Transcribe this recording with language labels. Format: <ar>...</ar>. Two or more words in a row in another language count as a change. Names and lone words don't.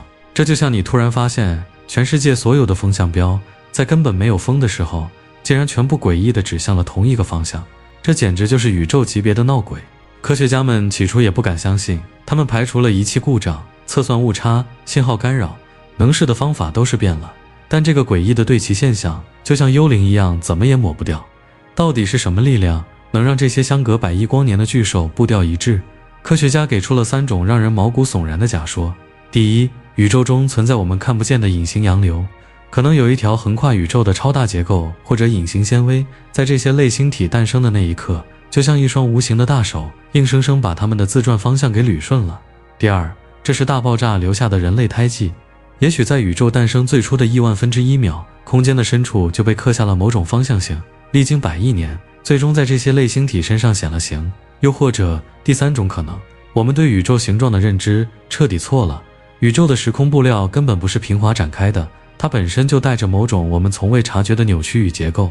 <zh>這就像你突然發現，全世界所有的風向標，在根本沒有風的時候，竟然全部詭異地指向了同一個方向。這簡直就是宇宙級別的鬧鬼。科學家們起初也不敢相信，他們排除了儀器故障、測算誤差、信號干擾，能試的方法都是變了。但這個詭異的對齊現象，就像幽靈一樣，怎麼也抹不掉。到底是什麼力量，能讓這些相隔100億光年的巨獸步調一致？科學家給出了3種讓人毛骨悚然的假說。第一，宇宙中存在我們看不見的隱形洋流，可能有一條橫跨宇宙的超大結構或者隱形纖維，在這些類星體誕生的那一刻，就像一雙無形的大手，硬生生把它們的自轉方向給捋順了。第二，這是大爆炸留下的人類胎記，也許在宇宙誕生最初的億萬分之一秒，空間的深處就被刻下了某種方向性，歷經100億年，最終在這些類星體身上顯了形。又或者第3種可能，我們對宇宙形狀的認知徹底錯了，宇宙的時空布料根本不是平滑展開的，它本身就帶着某種我們從未察覺的扭曲與結構。</zh>